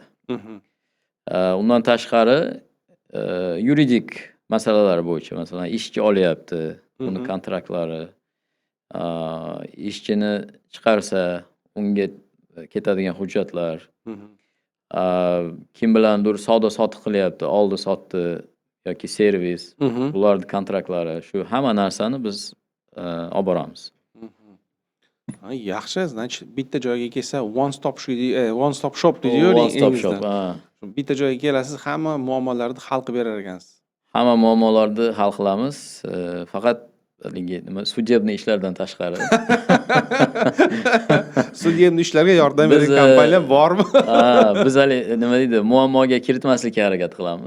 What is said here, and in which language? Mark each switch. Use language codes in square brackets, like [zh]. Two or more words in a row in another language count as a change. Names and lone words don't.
[uz] Undan tashqari yuridik masalalar bo'yicha, masalan, ishchi olyapti, uni kontraktlari, ishchini chiqarsa, unga ketadigan hujjatlar, kim bilandir savdo-sotiq qilyapti, oldi-sotdi yoki servis, bularning kontraktlari, shu hamma narsani biz olib boramiz. Yaxshi, значит, bitta joyga kelsa [en] one stop shop [uz] deydi-yu. [en] One stop shop. [uz] Bitta joyga kelasiz, hamma muammolarni hal qilib berar ekansiz. Hamma muammolarni hal qilamiz. Faqat sudебный ishlardan tashqari. Sudебный ishlarga yordam beradigan kompaniya bormi? Biz hali nima deydi, muammoga kiritmaslikka harakat qilamiz.